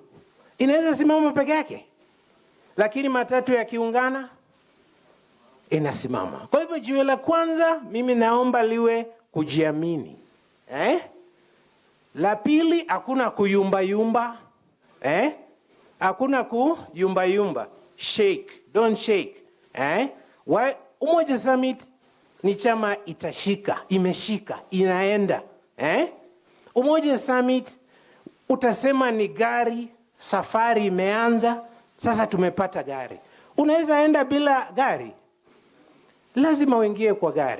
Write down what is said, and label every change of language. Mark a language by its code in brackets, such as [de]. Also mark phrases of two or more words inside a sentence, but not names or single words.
[sw] Inaweza simama peke yake? Lakini matatu yakiungana inasimama. Kwa hivyo jiwe la kwanza mimi naomba liwe kujiamini. La pili, hakuna kuyumba yumba. Hakuna kuyumba yumba. [en] Shake, don't shake. [sw] Umoja Summit ni chama itashika, imeshika, inaenda. Umoja Summit utasema ni gari, safari imeanza, sasa tumepata gari. Unaweza enda bila gari? Lazima uingie kwa gari.